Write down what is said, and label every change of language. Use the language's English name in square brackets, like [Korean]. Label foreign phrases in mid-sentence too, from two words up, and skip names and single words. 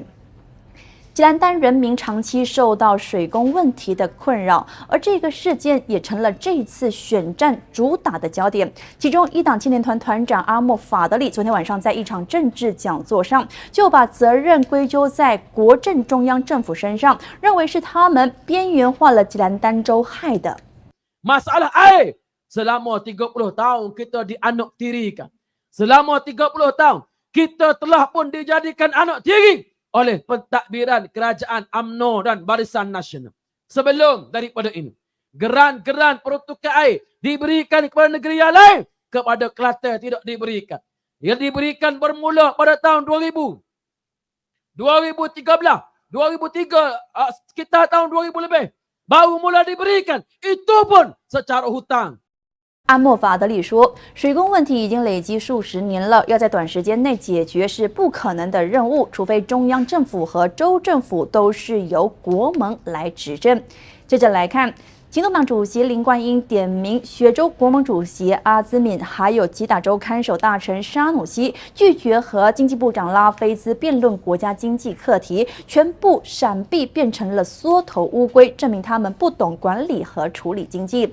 [Chinese] 吉兰丹人民长期受到水供问题的困扰，而这个事件也成了这一次选战主打的焦点。其中，一党青年团团长阿莫法德里昨天晚上在一场政治讲座上，就把责任归咎在国政中央政府身上，认为是他们边缘化了吉兰丹州害的。 [Malay] Masalah air selama 30 tahun kita dianak tirikan. Selama 30 tahun kita telah pun dijadikan anak tiri oleh pentadbiran kerajaan UMNO dan Barisan Nasional. Sebelum daripada ini, geran-geran peruntukan air diberikan kepada negeri yang lain, kepada Kelantan tidak diberikan. Ia diberikan bermula pada tahun 2000, 2013, 2003, sekitar tahun 2000 lebih, baru mula diberikan. Itu pun secara hutang. [Chinese] 阿莫法德里说，水供问题已经累积数十年了，要在短时间内解决是不可能的任务，除非中央政府和州政府都是由国盟来执政。接着来看。行动党主席林冠英点名雪州国盟主席阿兹敏，还有吉打州看守大臣沙努西，拒绝和经济部长拉菲兹辩论国家经济课题，全部闪避变成了缩头乌龟，证明他们不懂管理和处理经济。